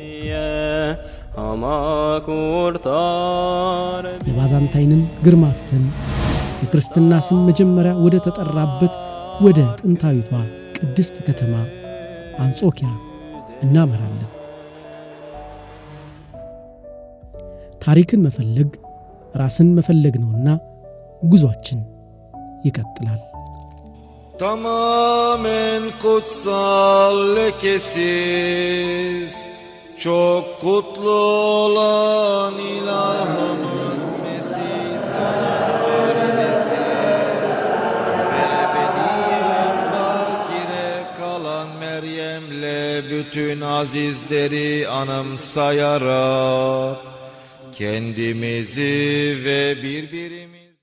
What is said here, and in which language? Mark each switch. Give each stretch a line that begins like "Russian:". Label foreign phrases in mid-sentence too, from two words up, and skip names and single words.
Amharic: የባዛንታይንን ግርማ ትተን የክርስትና ስም መጀመሪያ ወደ ተጠራበት ወደ ጥንታዊቷ ቅድስት ከተማ አንጾኪያ እናመራለን። ታሪክን መፈለግ ራስን መፈለግ ነውና ጉዟችን ይቀጥላል።
Turkish: Tamamen kutsal lekesiz, çok kutlu olan ilahımız Mesih sana böylesin. Ebediyen bakire kalan Meryem'le bütün azizleri anımsayarak kendimizi ve birbirimizi